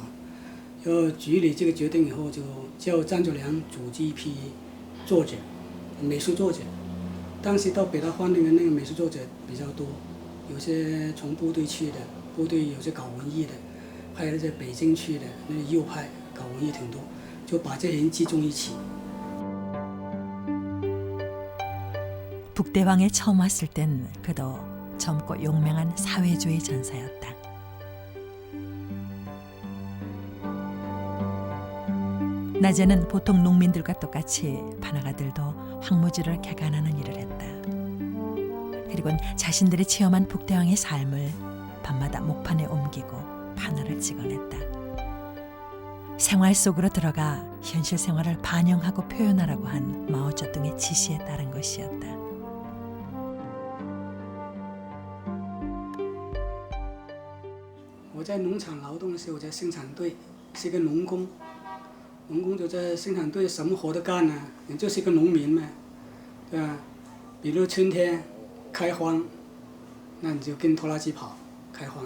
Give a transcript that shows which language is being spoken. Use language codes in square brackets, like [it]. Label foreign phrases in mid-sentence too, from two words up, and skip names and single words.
[zh] 然后局里这个决定以后，就叫张作良组织一批作者，美术作者。当时到北大荒那个美术作者比较多，有些从部队去的，部队有些搞文艺的，还有在北京去的那个右派搞文艺挺多，就把这些人集中一起。 [ko] 북대왕에 처음 왔을 땐 그도 젊고 용맹한 사회주의 전사였다. 낮에는 보통 농민들과 똑같이 판화가들도 황무지를 개간하는 일을 했다. 그리고 자신들이 체험한 북대왕의 삶을 밤마다 목판에 옮기고 판화를 찍어냈다. 생활 속으로 들어가 현실 생활을 반영하고 표현하라고 한 마오쩌둥의 지시에 따른 것이었다. [zh] 我在农场劳动的时候，我在生产队是一个农工，农工就在生产队什么活都干呢，你就是一个农民嘛，对吧？比如春天开荒，那你就跟拖拉机跑开荒去。